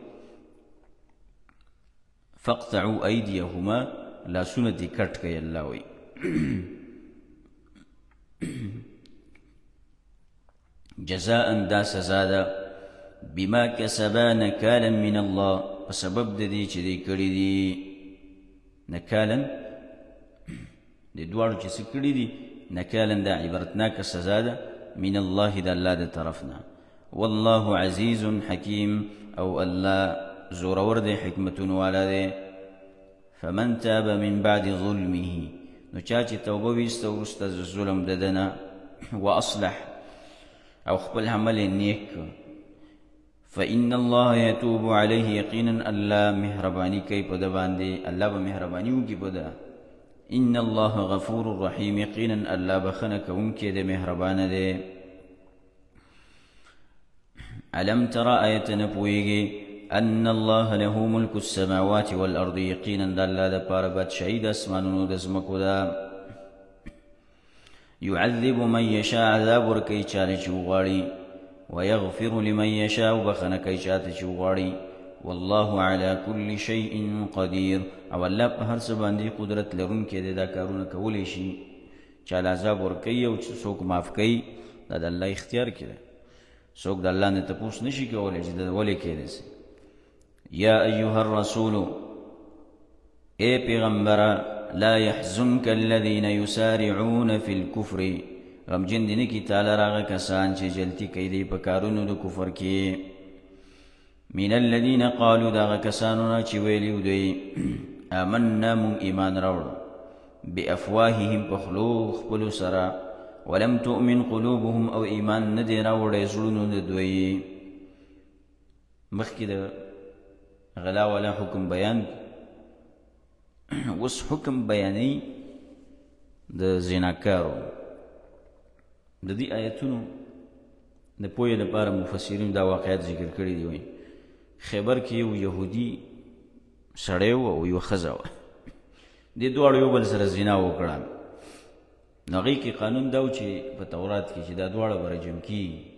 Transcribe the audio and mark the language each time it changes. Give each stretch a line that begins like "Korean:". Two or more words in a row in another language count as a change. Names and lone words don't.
Arabic: فاقطعوا ایدیهما
Pashto: لاسونه دې کټ کوي الله وایي جزاء دا سزا ده
Arabic: بما کسبا نکالا من الله
Pashto: په سبب د دې چې دی کړي دي نکالا د دواړو چې څه کړي دي نکالا دا عبرتناکه سزا ده
Arabic: من الله
Pashto: د الله د طرفنا والله
Arabic: عزیز حکیم
Pashto: او الله زورور دی حکمتونه والا دی
Arabic: فمن تاب من بعد ظلمه
Pashto: نو چا چې توبه ویسته وروسته د ظلم د ده نه واصلح او خپل عمل یې نیک
Arabic: فإن الله يتوب عليه
Pashto: یقینا الله مهرباني کوي په ده باندې الله به مهرباني وکړي په ده
Arabic: ان الله غفور رحیم
Pashto: یقینا الله بخنه کوونکی دی مهربانه دی
Arabic: الم تر
Pashto: آیت نه پوهېږې
Arabic: ان الله له ملک السماوات والارض
Pashto: یقینا د الله دپاره بادشاهي د اسمانونو د ځمکو ده
Arabic: يعذب من یشاء
Pashto: عذاب ورکوي چاله چې وغواړي
Arabic: ويغفر لمن یشاء
Pashto: بخنه کوي چاته چې وغواړي
Arabic: والله على كل شيء قدير
Pashto: او الله په هر څه باندې قدرت لرونکی دی دا کارونه کولی شي چاله عذاب ورکوي او څوک معاف کوي دا د الله اختیار کې دی څوک د الله نه تپوس نشي کولی چې دا ولې کیدی سي
Arabic: یا ایها الرسول
Pashto: اے پیغمبره
Arabic: لا يحزنك الذين يسارعون في الكفر
Pashto: غمجن دي نکی تعالی راغه کسان چې جلتی کوي دی په کارونو د کفر کې
Arabic: من الذين قالوا
Pashto: دا کسانو چې ویلیو دی آمنا من ایمان راوړو بافواههم بخلو خپل سره
Arabic: ولم تؤمن قلوبهم
Pashto: او ایمان نه دی راوړی زړونو د دوی مخکې د غلا ولا حکم بیان وس حکم بیانی د زناکارو د دې آیتونو د پوهې لپاره مفسرین دا واقعیت ذکر کړي دي وایي خیبر کې یو یهودي سړی و او یو ښځه وه دې دواړو یو بل سره زنا وکړه نو هغې کې قانون دا و چې په تورات کې چې دا دواړه به رجم کېږي